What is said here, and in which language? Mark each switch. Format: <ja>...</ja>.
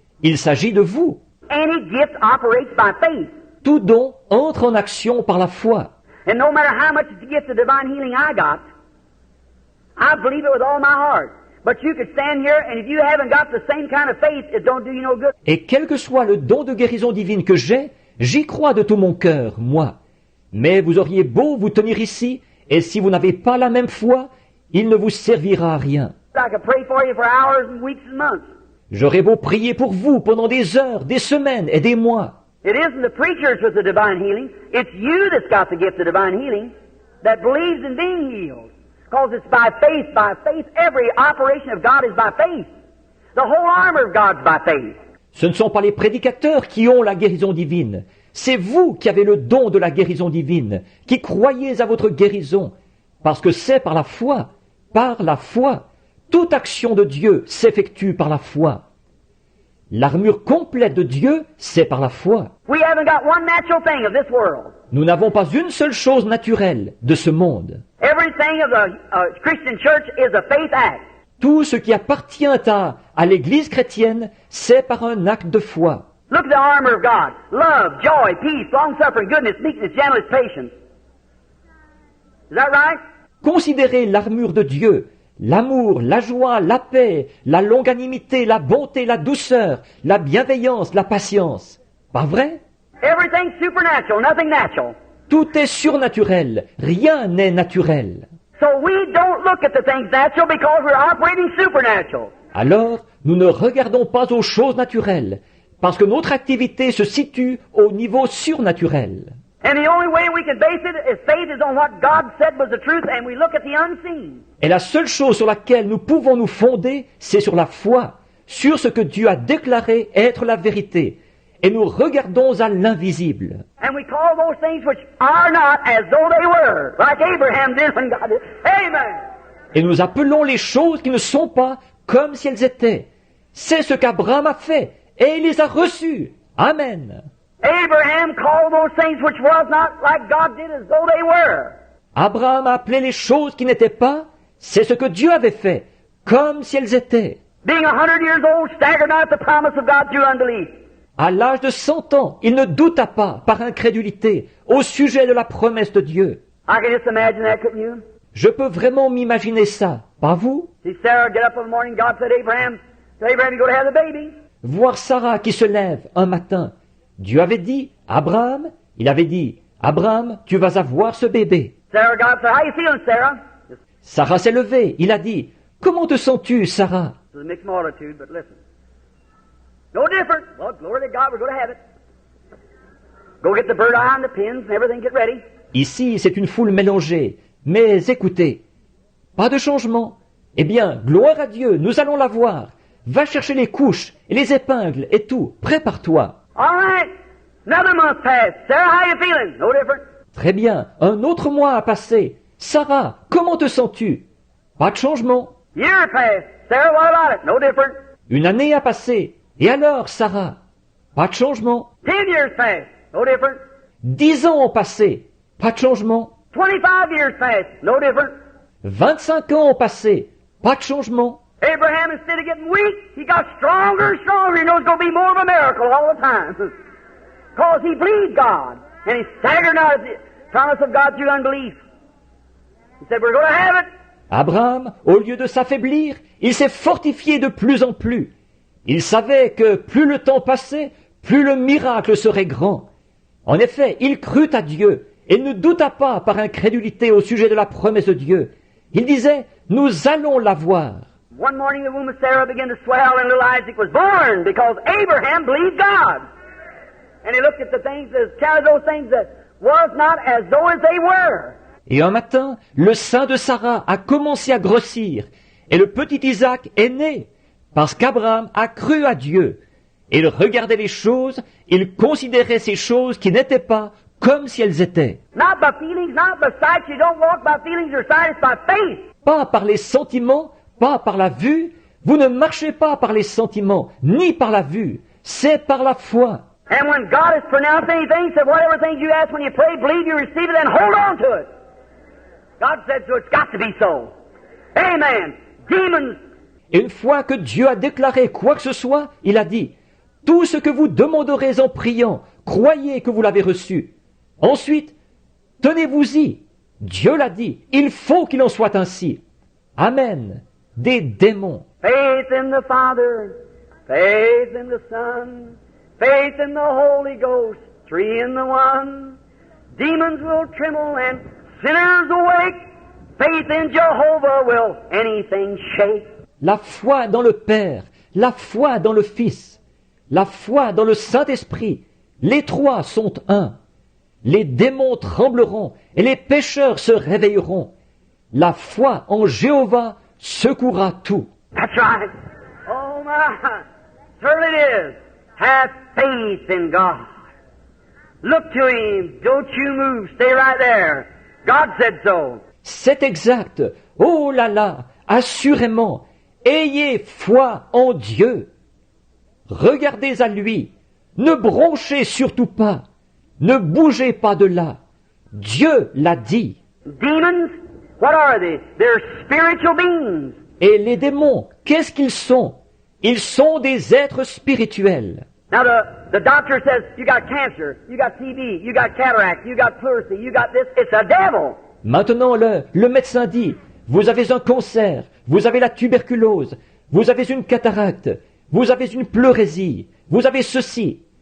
<fr>Il s'agit de vous.</fr> <en>Any gift operates by faith.</en> <fr>Tout don entre en action par la foi.</fr> <en>And no matter how much gift of divine healing I got, I believe it with all my heart. But you could stand here, and if you haven't got the same kind of faith, it don't do you no good.</en> <fr>Et quel que soit le don de guérison divine que j'ai, j'y crois de tout mon cœur, moi. Mais vous auriez beau vous tenir ici, et si vous n'avez pas la même foi, il ne vous servira à rien.</fr> <en>I could pray for you for hours and weeks and months.</en> <fr>J'aurais beau prier pour vous pendant des heures, des semaines et des mois.</fr> <en>It isn't the preachers with the divine healing. It's you that's got the gift of divine healing that believes in being healed. Because it's by faith, by faith. Every operation of God is by faith. The whole armor of God's by faith.</en> <fr>Ce ne sont pas les prédicateurs qui ont la guérison divine. C'est vous qui avez le don de la guérison divine, qui croyez à votre guérison, parce que c'est par la foi. Par la foi. Toute action de Dieu s'effectue par la foi. L'armure complète de Dieu, c'est par la foi.</fr> <en>We haven't got one natural thing of this world.</en> <fr>Nous n'avons pas une seule chose naturelle de ce monde.</fr> <en>Everything of the Christian church is a faith act.</en> <fr>Tout ce qui appartient à l'Église chrétienne, c'est par un acte de foi.</fr> <en>Look at the armor of God. Love, joy, peace, long-suffering, goodness, meekness, gentleness, patience. Is that right?</en> <fr>Considérez l'armure de Dieu, l'amour, la joie, la paix, la longanimité, la bonté, la douceur, la bienveillance, la patience. Pas vrai?</fr> <en>Everything's supernatural, nothing natural.</en> <fr>Tout est surnaturel, rien n'est naturel.</fr> <en>So we don't look at the things natural because we're operating supernatural.</en> <fr>Alors, nous ne regardons pas aux choses naturelles, parce que notre activité se situe au niveau surnaturel.</fr> <en>And the only way we can base it is faith is on what God said was the truth, and we look at the unseen.</en> <fr>Et la seule chose sur laquelle nous pouvons nous fonder, c'est sur la foi, sur ce que Dieu a déclaré être la vérité. Et nous regardons à l'invisible.</fr> <en>And we call those things which are not as though they were, like Abraham did when God did. Amen.</en> <fr>Et nous appelons les choses qui ne sont pas comme si elles étaient. C'est ce qu'Abraham a fait, et il les a reçues. Amen.</fr> <en>Abraham called those things which was not like God did as though they were.</en> <fr>Abraham a appelé les choses qui n'étaient pas, c'est ce que Dieu avait fait, comme si elles étaient.</fr> <en>Being 100 years old, staggered not at the promise of God through unbelief.</en> <fr>À l'âge de 100 ans, il ne douta pas, par incrédulité, au sujet de la promesse de Dieu.</fr> <en>I can just imagine that, couldn't you?</en> <fr>Je peux vraiment m'imaginer ça, pas vous?</fr> <en>See Sarah get up in the morning, God said, Abraham, you're going to have the baby.</en> <fr>Voir Sarah qui se lève un matin. Dieu avait dit, Abraham, il avait dit, Abraham, tu vas avoir ce bébé.</fr> <en>Sarah, God said, how you feeling, Sarah?</en> <fr>Sarah s'est levée, il a dit, comment te sens-tu, Sarah?</fr> <en>It's a mixed multitude, but listen. No different. Well, glory to God, we're going to have it. Go get the bird eye and the pins and everything, get ready.</en> <fr>Ici, c'est une foule mélangée. Mais écoutez, pas de changement. Eh bien, gloire à Dieu, nous allons la voir. Va chercher les couches et les épingles et tout. Prépare-toi.</fr> <en>All right. Another month passed. Sarah, how you feeling? No different.</en> <fr>Très bien. Un autre mois a passé. Sarah, comment te sens-tu? Pas de changement.</fr> <en>Year passed. Sarah, what about it? No different.</en> <fr>Une année a passé. Et alors, Sarah? Pas de changement.</fr> <en>10 years passed. No different.</en> <fr>10 ans ont passé. Pas de changement.</fr> <en>25 years passed. No different.</en> <fr>25 ans ont passé. Pas de changement.</fr> <en>Abraham, instead of getting weak, he got stronger and stronger. He knows it's going to be more of a miracle all the time. Because he believed God. And he staggered not at the promise of God through unbelief. He said, we're going to have it.</en> <fr>Abraham, au lieu de s'affaiblir, il s'est fortifié de plus en plus. Il savait que plus le temps passait, plus le miracle serait grand. En effet, il crut à Dieu et ne douta pas par incrédulité au sujet de la promesse de Dieu. Il disait, nous allons la voir.</fr> <en>One morning the womb of Sarah began to swell and little Isaac was born because Abraham believed God. And he looked at the things, counted those things that was not as though as they were.</en> <fr>Et un matin, le sein de Sarah a commencé à grossir et le petit Isaac est né parce qu'Abraham a cru à Dieu. Et il regardait les choses, il considérait ces choses qui n'étaient pas comme si elles étaient.</fr> <en>Not by feelings, not by sight. You don't walk by feelings or sight, it's by faith.</en> <fr>Pas par les sentiments, pas par la vue. Vous ne marchez pas par les sentiments, ni par la vue. C'est par la foi.</fr> <en>And when God has pronounced anything, said whatever things you ask when you pray, believe you receive it and hold on to it. God said so, it's got to be so. Amen. Demons,</en> <fr>Et une fois que Dieu a déclaré quoi que ce soit, il a dit, tout ce que vous demanderez en priant, croyez que vous l'avez reçu. Ensuite, tenez-vous-y. Dieu l'a dit, il faut qu'il en soit ainsi. Amen. Des démons.</fr> <en>faith in the Father, faith in the Son, faith in the Holy Ghost, three in the one. Demons will tremble and sinners awake. Faith in Jehovah will anything shake.</en> <fr>La foi dans le Père, la foi dans le Fils, la foi dans le Saint-Esprit, les trois sont un. Les démons trembleront et les pécheurs se réveilleront. La foi en Jéhovah secouera tout.</fr> <en>That's right. Oh my, certainly it is. Have faith in God. Look to Him. Don't you move. Stay right there. God said so.</en> <fr>C'est exact. Oh là là, assurément, ayez foi en Dieu. Regardez à lui. Ne bronchez surtout pas. Ne bougez pas de là. Dieu l'a dit.</fr> <en>Demons, what are they? They're spiritual beings.</en> <fr>Et les démons, qu'est-ce qu'ils sont? Ils sont des êtres spirituels.</fr> <en>Now the doctor says, you got cancer, you got TB, you got cataract, you got pleurisy, you got this. It's a devil.</en> <fr>Maintenant, le médecin dit, vous avez un cancer, vous avez la tuberculose, vous avez une cataracte, vous avez une pleurésie, vous avez ceci.</fr>